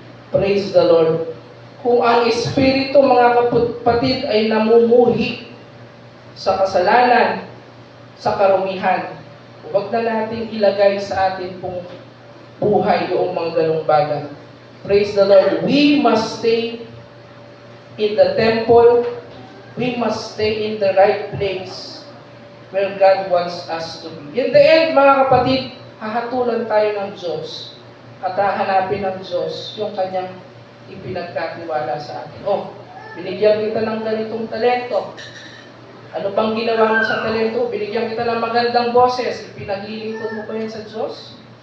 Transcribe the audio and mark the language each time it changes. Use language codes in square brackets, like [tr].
[en] Praise the Lord. [tl] Kung ang Espiritu, mga kapatid, ay namumuhi sa kasalanan, sa karumihan, huwag na natin ilagay sa atin pong buhay yung mga ganong bagay. [en] Praise the Lord. We must stay in the temple. We must stay in the right place where God wants us to be. In the end, [tl] mga kapatid, hahatulan tayo ng Diyos at hahanapin ng Diyos yung kanyang ipinagkatiwala sa atin. Oh, binigyan kita ng ganitong talento. Ano bang ginawa mo sa talento? Binigyan kita ng magandang boses. Ipinaglilingkod mo ba yan sa Diyos?